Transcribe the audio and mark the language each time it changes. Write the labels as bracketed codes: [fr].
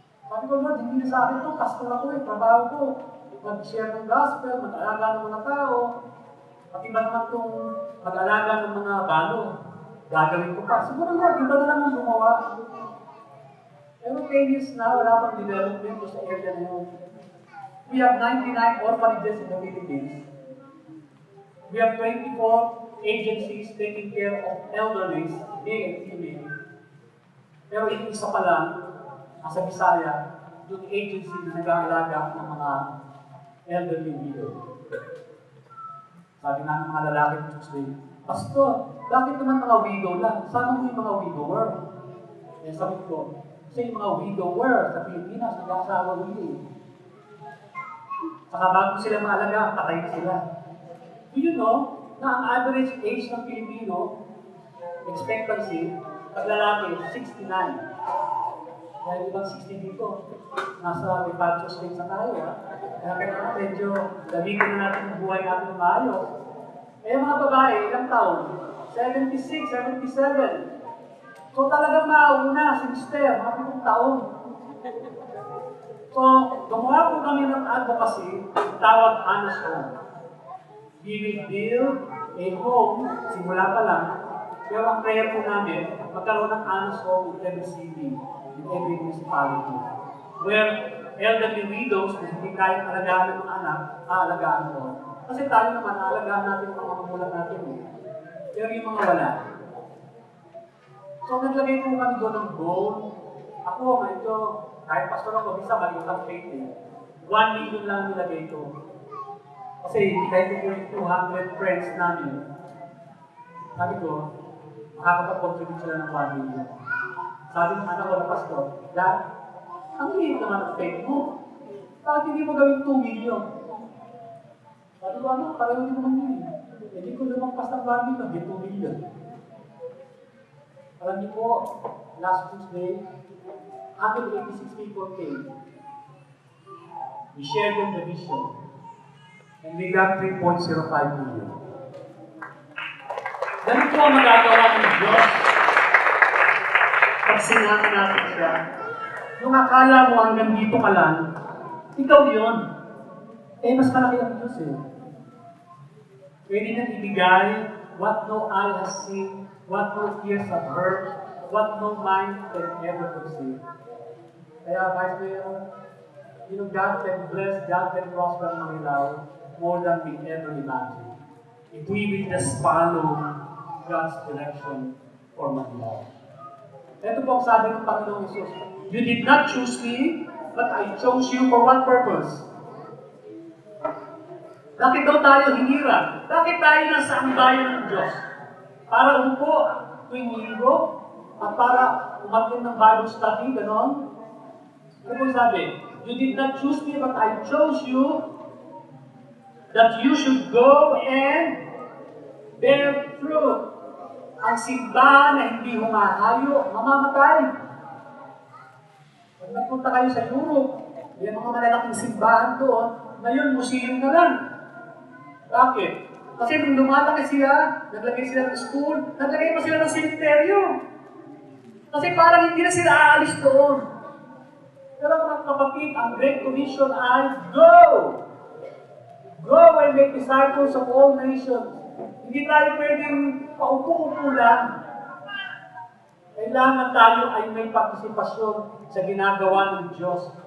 [tl] Sabi ko, Lord, hindi na sa akin ito. Pastor ako eh, trabaho ko. Mag-share ng gospel, mag-alaga ng mga tao. At iba naman itong mag-alaga ng mga balo. Gagawin ko pa. Siguro, Lord, iba na lang ang gumawa. Pero 10 years na, wala pang development sa area na yun. [en] We have 99 orphanages in the Philippines. We have 24 agencies taking care of elderly, male and female. [tl] Pero yung isa pa lang, nasa Bisaya, yung agency na nag-aalaga ng mga elderly widow. Sabi nga ng mga lalaki ng Tuesday, Pastor, bakit naman mga widow lang? Sana mo yung mga widower. Eh sabi ko, kasi yung mga widower sa Pilipinas, nag-aasawa widow. Saka bago sila maalaga, patay na sila. [en] Do you know [tl] na ang average age ng Pilipino, expectancy, pag lalaki, 69. Dahil ibang 60 dito, nasa departure stage na tayo. Kaya kailangan medyo gamitin na natin ang buhay natin ng maayos. Eh mga babae, ilang taon? 76, 77. So talagang mauna si Mister, mga 7 taon. So, gumawa po kami ng advocacy, tawag Honest Home. [en] We will build a home, [tl] simula pa lang, pero ang prayer po namin, magkaroon ng [en] honest home in every city, in every municipality. Where elderly widows [tl] na hindi kayang alagaan ng mga anak, aalagaan mo. Kasi tayo naman, aalagaan natin ang mga magulang natin. Pero yung mga wala. So naglagay po kami doon ng goal. Ako, medyo, kahit pastor ako, bisa maliit ang faith eh. 1 million lang nilagay ko. Kasi kahit ko po yung 200 friends namin, sabi ko, makakapag-contribute sila ng 1 million. Sabi ng anak ko na pastor, Dad, ang liit naman ang faith mo. Bakit hindi mo gawin 2 million? Sabi ko, ano, pareho din naman yun. Hindi ko lumagpas ng 1 million, hindi 2 million. Alam niyo po, [en] last Tuesday, 186 people came. We shared them the vision. And we got 3.05 million. [tl] Ganito ang magagawa ng Diyos pag sinama natin siya. Yung akala mo hanggang dito ka lang, ikaw yun. Eh, mas malaki ang Diyos eh. Pwede nang ibigay [en] what no eye has seen, what no ears have heard, what no mind can ever conceive. Kaya, Vice Mayor, God can bless, God can prosper Marilao more than we ever imagine. If we will just follow God's direction for Marilao. [tl] Ito po ang sabi ng Panginoong Jesus. [en] You did not choose me, but I chose you for what purpose? [tl] Bakit daw tayo hinira? Bakit tayo nasa ambayan ng Diyos? Para umupo tuwing linggo at para umatin ng Bible study, gano'n? Ano po sabi? [en] You did not choose me, but I chose you that you should go and bear fruit. [tl] Ang simbahan na hindi humahayo, mamamatay. Pag nagpunta kayo sa Europe, may mga malalaking simbahan doon, ngayon museum na lang. Bakit? Kasi nung lumalaki sila, naglagay sila ng school, naglagay pa sila ng cemeteryo. Kasi parang hindi na sila aalis doon. Pero mga kapatid, ang Great Commission ay go! [en] Go and make disciples of all nations. [tl] Hindi tayo pwedeng paupo-upo lang. Kailangan tayo ay may partisipasyon sa ginagawa ng Diyos.